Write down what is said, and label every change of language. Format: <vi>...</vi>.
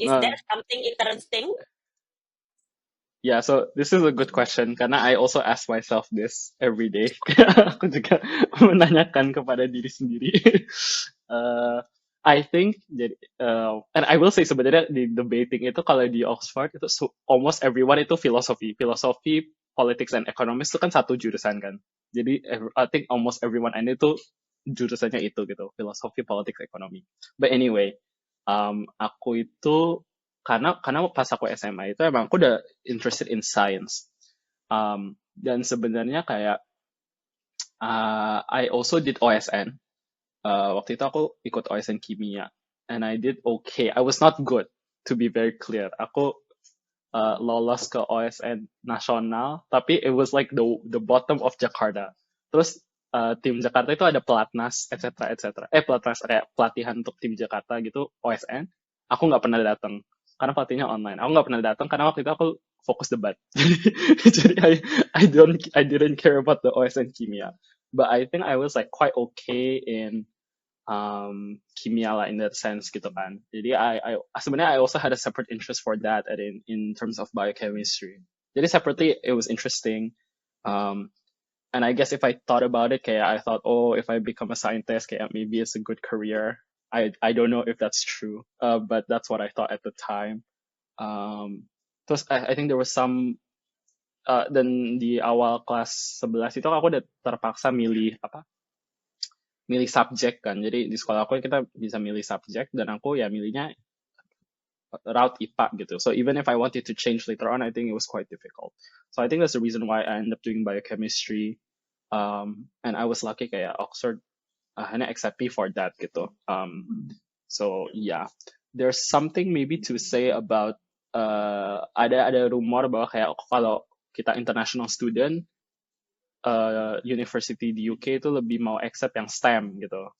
<en>Is there something interesting? yeah, so this is a good question</en> <id>karena</id> <en>I also ask myself this every day.</en> <id>Aku juga menanyakan kepada diri sendiri. Uh,</id> <en>I think</en> <id>jadi</id> <en>and I will say</en> <id>sebenarnya di debating itu kalau di Oxford itu</id> <en>almost everyone</en> <id>itu filosofi, politics and economics itu kan satu jurusan kan. Jadi</id> <en>I think almost everyone and</en> <id>itu jurusannya itu gitu, filosofi, politics, ekonomi. But anyway, aku itu karena pas aku SMA itu emang aku udah</id> <en>interested in science.</en> <id>Dan sebenarnya kayak</id> <en>I also did OSN.</en> <id>Waktu itu aku ikut OSN kimia,</id> <en>and I did okay. I was not good, to be very clear.</en> <id>Aku lolos ke OSN nasional, tapi</id> <en>it was like the bottom of Jakarta.</en> <id>Terus tim Jakarta itu ada pelatnas, etc. etc. Pelatnas kayak pelatihan untuk tim Jakarta gitu, OSN. Aku nggak pernah datang karena pelatihnya online. Aku nggak pernah datang karena waktu itu aku fokus debat. Jadi</id> <en>I didn't care about the OSN kimia. But I think I was like quite okay in kimia lah in that sense</en> <id>gitu kan. Jadi</id> <en>sebenarnya I also had a separate interest for that and in terms of biochemistry.</en> <id>Jadi</id> <en>separately it was interesting. Um, and I guess if I thought about it, kayak I thought, oh, if I become a scientist, kayak maybe it's a good career. I don't know if that's true, but that's what I thought at the time.</en> <id>Terus</id> <en>I think there was some</en> <id>dan di awal kelas 11 itu aku udah terpaksa milih apa milih subjek kan. Jadi di sekolah aku kita bisa milih subjek dan aku ya milihnya route IPA gitu.</id> <en>So even if I wanted to change later on, I think it was quite difficult. So I think that's the reason why I ended up doing biochemistry. And I was lucky</en> <id>kayak Oxford hanya</id> <en>accept me for that</en> <id>gitu.</id> <en>So yeah, there's something maybe to say about</en> <id>ada rumor bahwa kayak kalau kita international student university di UK itu lebih mau accept yang STEM gitu.</id>